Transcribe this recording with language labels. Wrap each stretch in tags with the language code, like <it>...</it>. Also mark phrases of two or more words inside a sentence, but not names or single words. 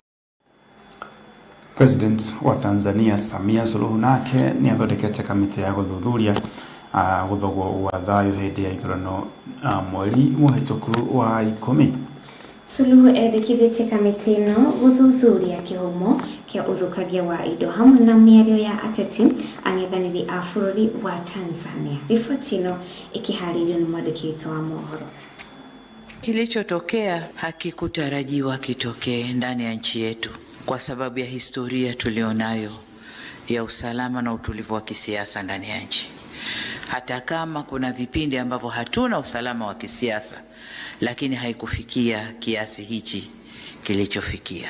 <ki>President wa Tanzania Samia Suluhu nake nĩ athondekete kamĩtĩ ya gũthuthuria gũthogwo wa thayũ hĩndĩ ya ithurano mweri mũhĩtũku wa 10. Suluhu endekithĩtie kamĩtĩ ĩno gũthuthuria kĩhumo kĩa ũthũkangia wa indo hamwe na mĩario ya ateti ang'ethanĩri a bũrũri wa Tanzania. Riboti ĩno ikiharĩrio nĩ mwandĩki witũ wa Mohoro.</ki> <sw>Kilichotokea hakikutarajiwa kitokee ndani ya nchi yetu kwa sababu ya historia tulionayo ya usalama na utulivu wa kisiasa ndani ya nchi. Hata kama kuna vipindi ambavyo hatuna usalama wa kisiasa, lakini haikufikia kiasi hichi kilichofikia.</sw>